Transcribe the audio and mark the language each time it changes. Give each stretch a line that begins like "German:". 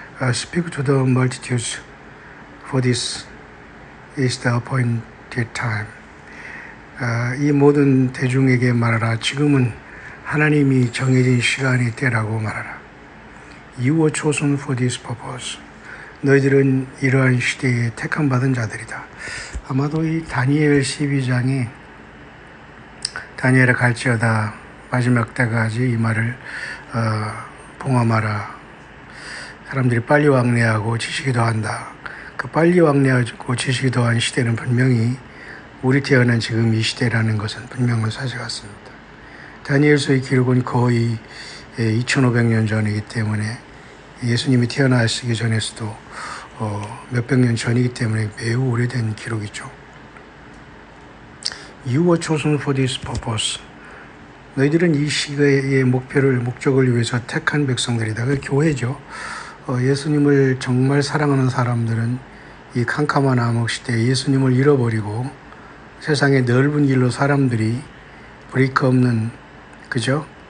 English: Speak to the multitudes, for this is the appointed time.
Korean: 이 모든 대중에게 말하라. 지금은 하나님이 정해진 시간이 때라고 말하라.
English: You were chosen for this purpose.
Korean: 너희들은 이러한 시대에 택함 받은 자들이다. 아마도 이 다니엘 12장이 다니엘에 갈지어다 마지막 때까지 이 말을 봉함하라. 사람들이 빨리 왕래하고 지식이 더한다. 그 빨리 왕래하고 지식이 더한 시대는 분명히 우리 태어난 지금 이 시대라는 것은 분명한 사실 같습니다. 다니엘서의 기록은 거의 2500년 전이기 때문에 예수님이 태어나시기 전에서도 몇백 년 전이기 때문에 매우 오래된 기록이죠.
English: You were chosen for this purpose.
Korean: 너희들은 이 시대의 목적을 위해서 택한 백성들이다. 그 교회죠. 예수님을 정말 사랑하는 사람들은 이 캄캄한 암흑 시대에 예수님을 잃어버리고 세상의 넓은 길로 사람들이 브레이크 없는 그죠?